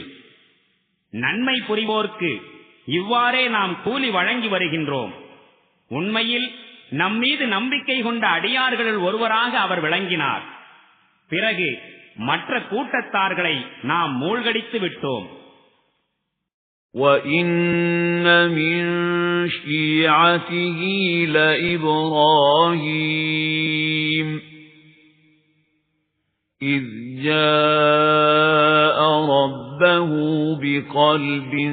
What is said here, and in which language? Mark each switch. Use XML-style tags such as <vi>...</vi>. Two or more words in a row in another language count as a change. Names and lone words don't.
<ta>நன்மை புரிவோர்க்கு இவ்வாறே நாம் கூலி வழங்கி வருகின்றோம். உண்மையில் நம்மீது நம்பிக்கை கொண்ட அடியார்களில் ஒருவராக அவர் விளங்கினார். பிறகு மற்ற கூட்டத்தார்களை நாம் மூழ்கடித்து விட்டோம்.</ta> <ar>وَإِنَّ مِن شِيعَتِهِ لَإِبْرَاهِيمَ إِذْ جَاءَ رَبَّهُ بِقَلْبٍ</ar>